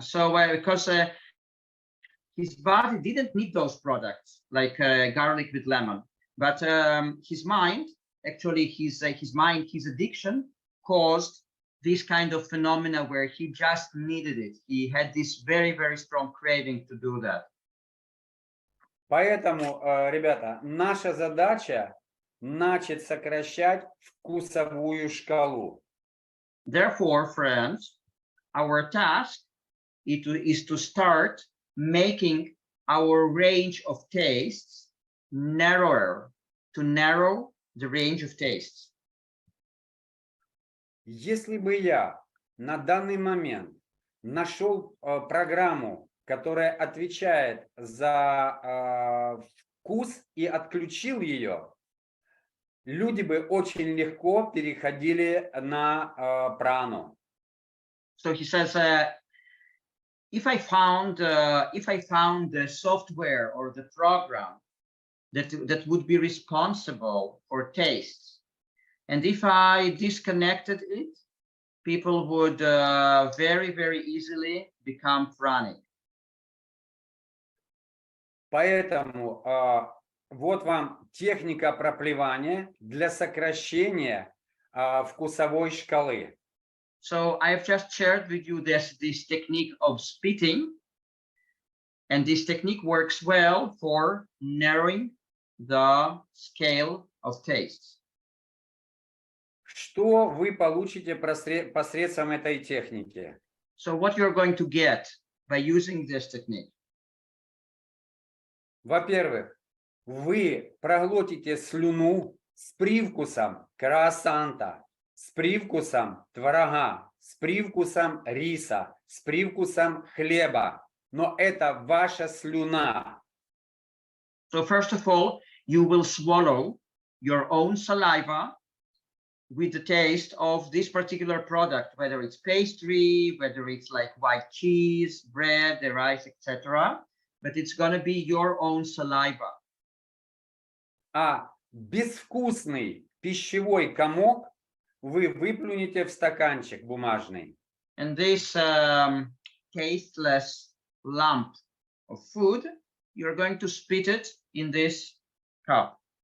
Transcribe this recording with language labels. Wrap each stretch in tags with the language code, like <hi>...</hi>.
<en>So because his body didn't need those products like garlic with lemon, but his mind, actually his addiction caused this kind of phenomena where he just needed it. He had this very, very strong craving to do that.</en> <ru>Поэтому, ребята, наша задача начать сокращать вкусовую шкалу.</ru> <en>Therefore, friends, our task is to start making our range of tastes narrower, to narrow the range of tastes.</en> <ru>Если бы я на данный момент нашел программу, которая отвечает за вкус и отключил ее, люди бы очень легко переходили на прану.</ru> <en>So he says, if I found the software or the program that would be responsible for tastes, and if I disconnected it, people would very, very easily become pranic.</en> <ru>Поэтому вот вам техника проплевания для сокращения вкусовой шкалы.</ru> <en>So I've just shared with you this technique of spitting, and this technique works well for narrowing the scale of tastes.</en> <ru>Что вы получите посредством этой техники?</ru> <en>So what you're going to get by using this technique?</en> <ru>Во-первых, вы проглотите слюну с привкусом круассанта, с привкусом творога, с привкусом риса, с привкусом хлеба. Но это ваша слюна.</ru> <en>So first of all, you will swallow your own saliva with the taste of this particular product, whether it's pastry, whether it's like white cheese, bread, the rice, etc. but it's going to be your own saliva.</en> <ru>А безвкусный пищевой комок вы выплюнете в стаканчик бумажный.</ru> <en>And this tasteless lump of food, you're going to spit it in this cup.</en>